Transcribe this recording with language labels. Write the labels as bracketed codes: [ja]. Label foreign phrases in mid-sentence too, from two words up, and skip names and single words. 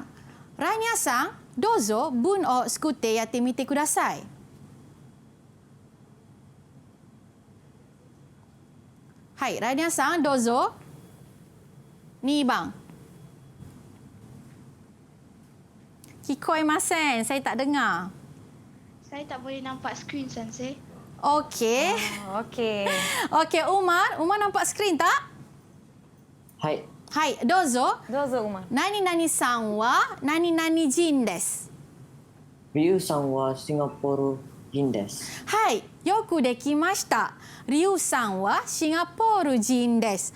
[ja] ラニャさん、どうぞ文を作ってやってみてください。はい、ラニャさんどうぞ。2番。聞こえません。 [ms] saya tak dengar. Saya tak boleh nampak skrin, Sensei. Okey. Okey. Okey, Umar nampak skrin tak? [ja] はい。はい、どうぞ。どうぞ、Umar。何々さんは何々人です。リュウさんはシンガポール人です。はい、よくできました。リュウさんはシンガポール人です。